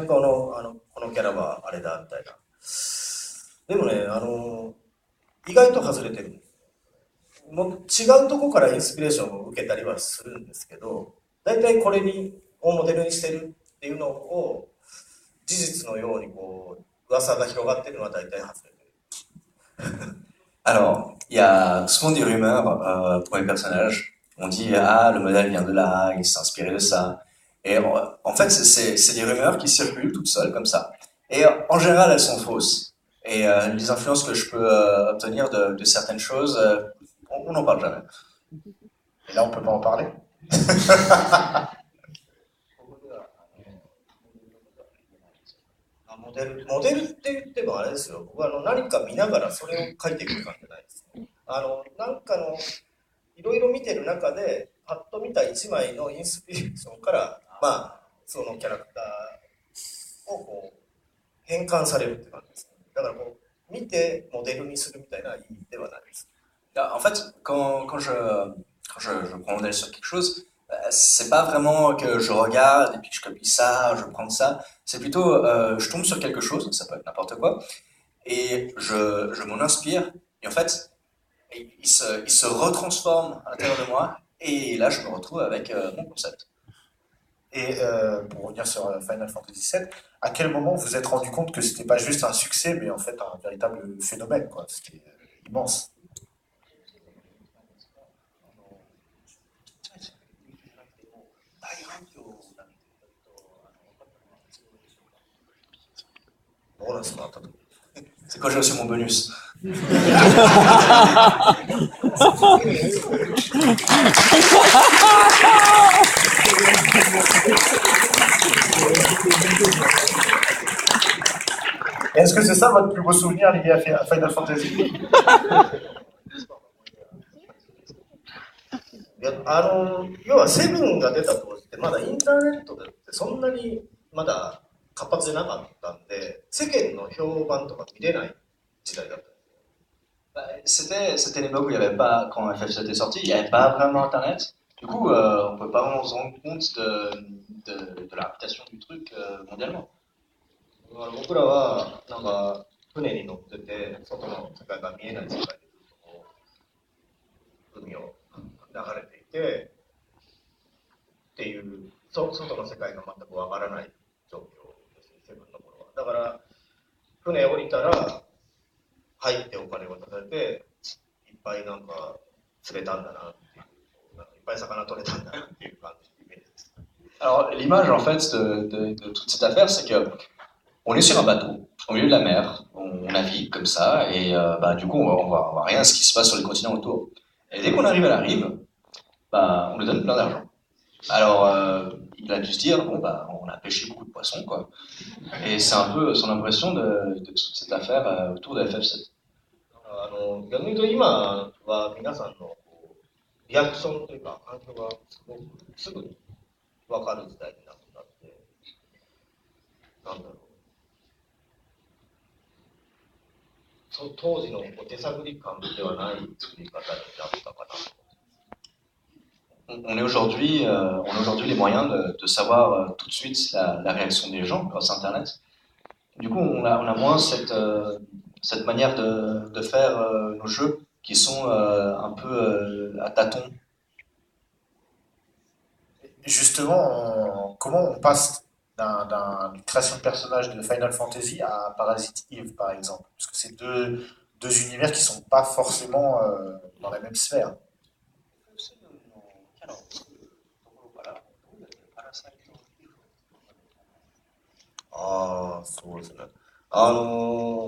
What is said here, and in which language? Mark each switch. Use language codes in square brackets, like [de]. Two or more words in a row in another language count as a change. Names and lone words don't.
[ja] このキャラはあれだみたいな。でもね、意外と外れてるんです。もう違うとこからインスピレーションを受けたりはするんですけど、大体これをモデルにしてるっていうのを事実のようにこう噂が広がってるのは大体外れてる。 [fr] Alors, il y a souvent des rumeurs pour les personnages. On dit, ah, le modèle vient de là, il s'est inspiré de ça. Et en fait, c'est des rumeurs qui circulent toutes seules, comme ça. Et en général, elles sont fausses. Et les influences que je peux obtenir de certaines choses, on n'en parle jamais. Et là, on peut pas en parler? [ja] モデルって言ってもあれですよ。僕は何か見ながらそれを描いていく感じじゃないです。なんかいろいろ見てる中でパッと見た一枚のインスピレーションからそのキャラクターをこう変換されるって感じです。だからこう見てモデルにするみたいな意味ではないです。 [fr] En fait, quand je prends modèle sur quelque chose, c'est pas vraiment que je regarde et puis je copie ça, je prends ça. C'est plutôt, je tombe sur quelque chose, ça peut être n'importe quoi, et je m'en inspire. Et en fait, il se retransforme à l'intérieur de moi. Et là, je me retrouve avec mon concept. Et pour revenir sur Final Fantasy VII, à quel moment vous vous êtes rendu compte que c'était pas juste un succès, mais en fait un véritable phénomène, quoi? C'était immense. [ja] 大反響だけと分かったのは、 ーナスもあったとき。 [fr] C'est quand j'ai reçu mon bonus. Est-ce que c'est ça votre plus beau souvenir lié à Final Fantasy? [ja] いや要はセブンが出た当時ってまだインターネットでそんなにまだ活発じゃなかったんで、世間の評判とか見れない時代だった。 [fr] C'était l'époque où il n'y avait pas, quand FF7 est sorti, il n'y avait pas vraiment Internet. Du coup, on ne peut pas vraiment se rendre compte de la réputation du truc mondialement. [ja] 僕らはなんか船に乗ってて外の世界が見えない世界で海を流れていてっていう外の世界が全くわからない状況ですね、セブンの頃は。だから船降りたら入ってお金を渡されていっぱいなんか釣れたんだなっていう、いっぱい魚取れたんだなっていう感じのイメージです。 [fr] Alors, l'image en fait de toute cette affaire, c'est que on est sur un bateau, au milieu de la mer, on navigue comme ça, et bah, du coup, on voit rien de ce qui se passe sur les continents autour. Et dès qu'on arrive à la rive, bah, on nous donne plein d'argent. Alors, il a dû se dire, bon, bah, on a pêché beaucoup de poissons, quoi. Et c'est un peu son impression de toute cette affaire autour de FF7. [ja] 逆に言うと今は皆さんのリアクションというか反響がすごくすぐに分かる時代になったって、なんだろう。当時の手探り感ではない作り方になったかな。 [fr] On est aujourd'hui les moyens de savoir tout de suite la réaction des gens grâce à Internet. Du coup, on a moins cette manière de faire nos jeux qui sont un peu à tâtons. Justement, comment on passe d'une création de personnage de Final Fantasy à Parasite Eve, par exemple? Parce que c'est deux univers qui sont pas forcément dans la même sphère. [ja] ああ、そうですね。